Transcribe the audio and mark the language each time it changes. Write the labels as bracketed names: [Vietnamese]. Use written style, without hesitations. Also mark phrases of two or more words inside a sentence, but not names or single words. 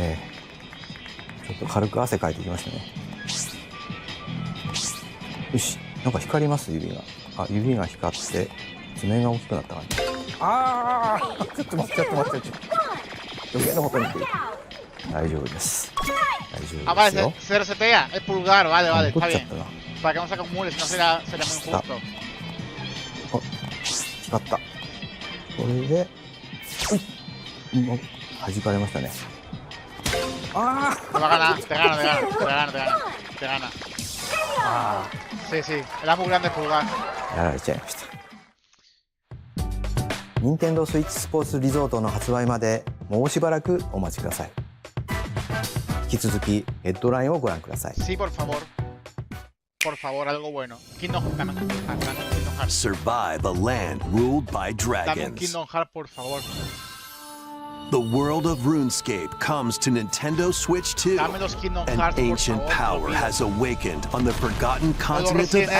[Japanese] ちょっと軽く汗かいてきましたね。よし。なんか光ります指が。あ、指が光って爪が大きくなった感じ。ああ、ちょっと待って。余計なことに言ってる。大丈夫です。大丈夫ですよ。 [Spanish] Se resetea el pulgar, vale, está bien. Para que no se acumule, si no sería muy injusto. [Japanese] 光った。これで、弾かれましたね。あ [Spanish] あ。Te gana. Sí, era muy grande el pulgar. [Japanese] やられちゃいました。任天堂スイッチスポーツリゾートの発売までもうしばらくお待ちください。引き続きヘッドラインをご覧ください。 [Spanish] Sí, por favor, algo bueno. Kingdom Hearts. [English] Survive a land ruled by [Spanish] Dame un [English] dragons. [Spanish] Kingdom Hearts, por favor. [English] The world of RuneScape comes to Nintendo Switch 2. [Spanish] Dame los Kingdom [English] An [Spanish] Hearts, por [English] ancient [Spanish] favor, [English] power [Spanish] por [English] has awakened on the forgotten continent of [Spanish] Resident Evil, da